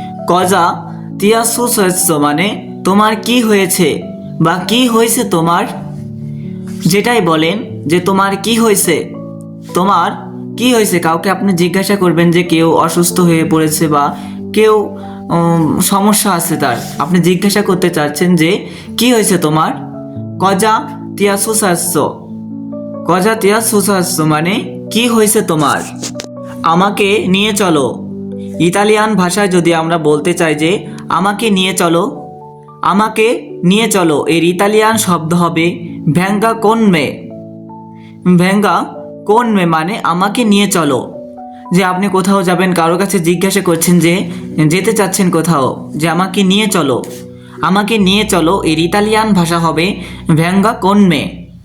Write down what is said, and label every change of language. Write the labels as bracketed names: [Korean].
[Italian] cosa ti è successo [Bangla] মানে তোমার কি হয়েছে বা কি হয়েছে তোমার। যেটাই বলেন যে তোমার কি হয়েছে, তোমার কি হয়েছে, কাউকে আপনি জিজ্ঞাসা করবেন যে কেউ অসুস্থ হয়ে পড়েছে বা কেউ সমস্যা আছে তার, আপনি জিজ্ঞাসা করতে চাচ্ছেন যে কি হয়েছে তোমার। [Italian] cosa ti è successo, cosa ti è successo [Bangla] মানে কি হয়েছে তোমার। আমাকে নিয়ে চলো, ইতালিয়ান ভাষায় যদি আমরা বলতে চাই যে আমাকে নিয়ে চলো, আমাকে নিয়ে চলো এর ইতালিয়ান শব্দ হবে [Italian] venga con me। venga con me [Bangla] মানে আমাকে নিয়ে চলো। যে আপনি কোথাও যাবেন, কারোর কাছে জিজ্ঞাসা করছেন যে যেতে চাচ্ছেন কোথাও, যে আমাকে নিয়ে চলো, আমাকে নিয়ে চলো এর ইতালিয়ান ভাষা হবে [Italian] venga con me।